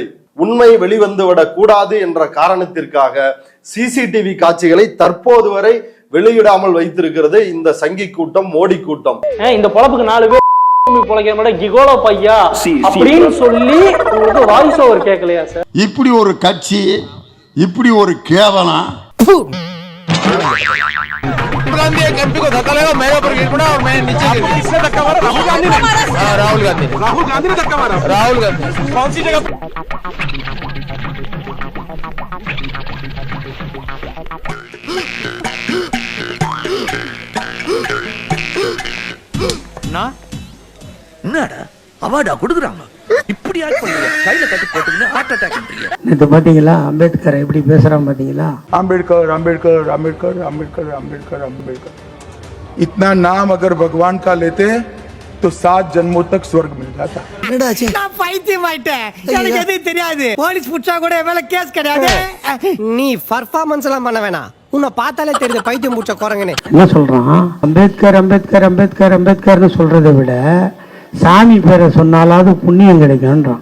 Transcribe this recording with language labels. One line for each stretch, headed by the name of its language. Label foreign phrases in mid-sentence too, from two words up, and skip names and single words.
Tamil: உண்மை வெளிவந்து விடக் கூடாது என்ற காரணத்திற்காக சிசிடிவி காட்சிகளை தற்போது வரை வெளியிடாமல் வைத்திருக்கிறது இந்த சங்கி கூட்டம், மோடி கூட்டம். இந்த பொழப்புக்கு 4 பேர் பொழைக்கிற மாதிரி கிகோலோ பையா அப்படின்னு சொல்லி உங்களுக்கு
English: voice over
Tamil: கேட்கலையா சார்? இப்படி ஒரு கட்சி, இப்படி ஒரு கேவலம்.
Hindi: एमपी को धक्का लगा, मेरे ऊपर गिर पड़ा और मैं नीचे गिर गया. किसने धक्का मारा? राहुल गांधी ने. राहुल गांधी. राहुल गांधी ने धक्का मारा. राहुल गांधी कौन सी जगह?
Tamil: என்னடா அவார்டா கொடுக்குறாங்க? இப்படி ஆட் பண்ணுங்க, கையில கட்டி போட்டுங்க,
English: heart attack
Tamil: பண்றீங்க. இது பாத்தீங்களா அம்பேத்கர் எப்படி பேசுறான் பாத்தீங்களா?
Hindi: अम्बेडकर अम्बेडकर अम्बेडकर अम्बेडकर अम्बेडकर अम्बेडकर. इतना नाम अगर भगवान का लेते तो 7 जन्मों तक स्वर्ग मिल जाता.
Tamil: நான் பைத்தியமாயிட்டேன், எனக்கு எதுவும் தெரியாது. போலீஸ் புடிச்சா கூட மேல கேஸ் கிடையாது. நீ பர்ஃபார்மன்ஸ் எல்லாம் பண்ண வேணாம், உன்னை பார்த்தாலே தெரியுது பைத்தியம் புடிச்ச குரங்கன்னு. என்ன சொல்றான்? அம்பேத்கர் அம்பேத்கர் அம்பேத்கர் அம்பேத்கர்னு சொல்றதை விட சாமி பேரை சொன்னாலாவது புண்ணியம் கிடைக்கும்ன்றான்.